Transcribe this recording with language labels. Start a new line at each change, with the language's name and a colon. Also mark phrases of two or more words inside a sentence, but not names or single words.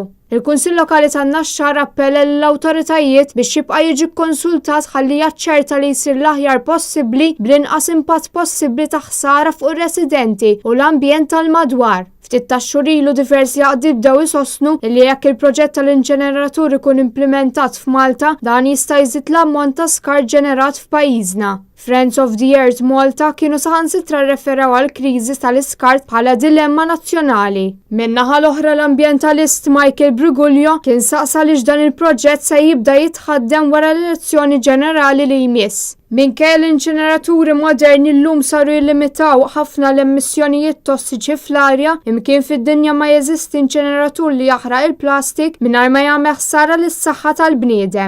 Maltese: Il-Kunsill Lokali tan-Naxxar appella lill-awtoritajiet biex jibqa' jiġi konsultat ħalli jaċċerta li jsir l-aħjar possibbli bl-inqas impatt possibbli ta' ħsara fuq ir-residenti u l-ambjent tal-madwar. Ftit ta' xhur ilu diversi għaqdi bdew isostnu li jekk il-proġett tal-inċeneratur ikun implementat f'Malta dan jista' jżid l-ammont ta' skart ġenerat f'pajjiżna. Friends of the Earth Malta kienu saħansitra rreferaw għal kriżi tal-iskart bħala dilemma nazzjonali. Min-naħa l-oħra l-ambjentalist Michael Briguglio kien saqsa li dan il-proġett se jibda jitħaddem wara l-elezzjoni ġenerali li jmiss. Minkejja l-inċineraturi moderni llum saru jillimitaw ħafna l-emissjonijiet tossiċi fl-arja, imkien fid-dinja ma jeżisti inċeneratur li jaħraq il-plastik mingħajr ma jagħmel ħsara lis-saħħa tal-bniedem.